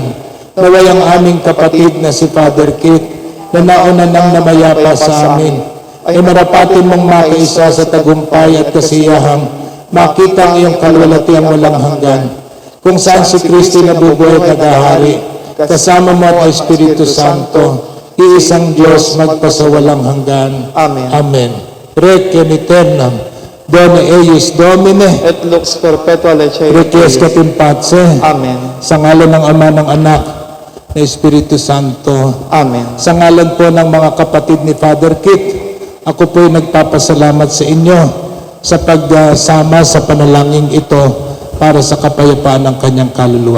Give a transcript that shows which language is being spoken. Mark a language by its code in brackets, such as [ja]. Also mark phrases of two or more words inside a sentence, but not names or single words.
[tl] Naway ang aming kapatid na si Father Kit, na nauna nang namayapa sa amin, ay marapatin mong makaisa sa tagumpay at kasiyahang makita ang iyong kalwalatiang walang hanggan, kung saan si Kristo nabubuhay at nagahari, kasama mo at Espiritu Santo, iisang Diyos magpasawalang hanggan. Amen. Amen. [la] Requiem aeternam, Dona eius Domine, Et lux perpetua lecei. requiescat in pace, Amen. [tl] sa ngalan ng Ama, ng Anak, ng Espiritu Santo. Amen. Sa ngalan po ng mga kapatid ni Father Kit, ako po'y nagpapasalamat sa inyo sa pagsama sa panalangin ito para sa kapayapaan ng kanyang kaluluwa.